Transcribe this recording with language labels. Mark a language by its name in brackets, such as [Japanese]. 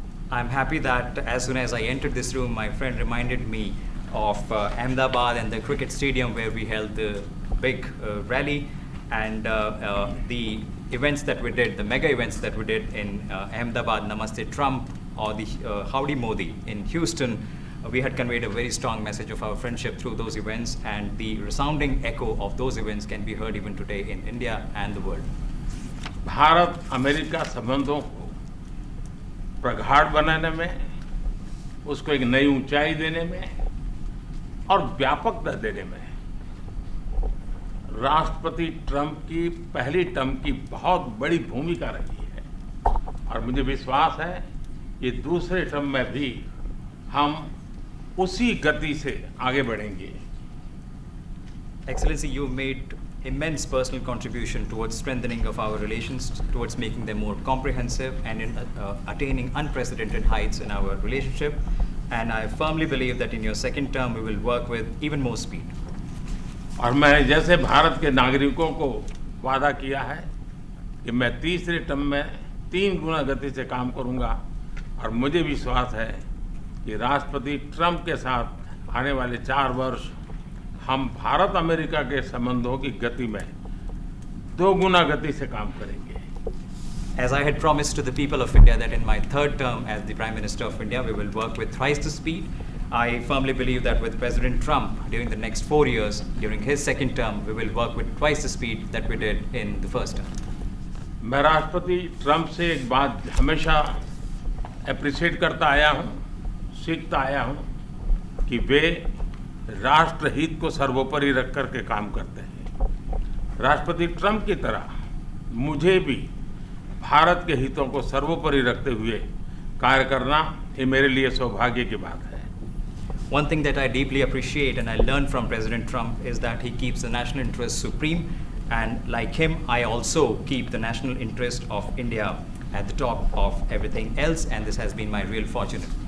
[English] I'm happy that as soon as I entered this room, my friend reminded me of Ahmedabad and the cricket stadium where we held the big rally, and the events that we did, the mega events that we did in Ahmedabad, Namaste Trump, or the Howdy Modi in Houston. We had conveyed a very strong message of our friendship through those events, and the resounding echo of those events can be heard even today in India and the world. [Hindi] Bharat America संबंधों को प्रगाढ़ बनाने में, उसको एक नई ऊंचाई देने में और व्यापकता देने में राष्ट्रपति ट्रंप की पहली टर्म की बहुत बड़ी भूमिका रही है। और मुझे विश्वास है कि दूसरे टर्म में भी हम उसी गति से आगे बढ़ेंगे। [English] Excellency, you've made immense personal contribution towards strengthening of our relations, towards making them more comprehensive and in attaining unprecedented heights in our relationship. And I firmly believe that in your second term, we will work with even more speed. [Hindi] और मैं जैसे भारत के नागरिकों को वादा किया है कि मैं तीसरे टर्म में 3 गुना गति से काम करूंगा, और मुझे विश्वास है कि राष्ट्रपति ट्रंप के साथ आने वाले 4 वर्ष हम भारत अमेरिका के संबंधों की गति में 2 गुना गति से काम करेंगे। [English] As I had promised to the people of India that in my third term as the Prime Minister of India, we will work with thrice the speed. I firmly believe that with President Trump, during the next 4 years, during his second term, we will work with twice the speed that we did in the first term. [Hindi] मैं राष्ट्रपति Trump से एक बात हमेशा appreciate करता आया हूँ, सीखता आया हूँ कि वे राष्ट्रहित को सर्वोपरि रख कर के काम करते हैं। राष्ट्रपति ट्रंप की तरह मुझे भी भारत के हितों को सर्वोपरि रखते हुए कार्य करना ये मेरे लिए सौभाग्य की बात है। [English] One thing that I deeply appreciate and I learned from President Trump is that he keeps the national interest supreme, and like him, I also keep the national interest of India at the top of everything else, and this has been my real fortune.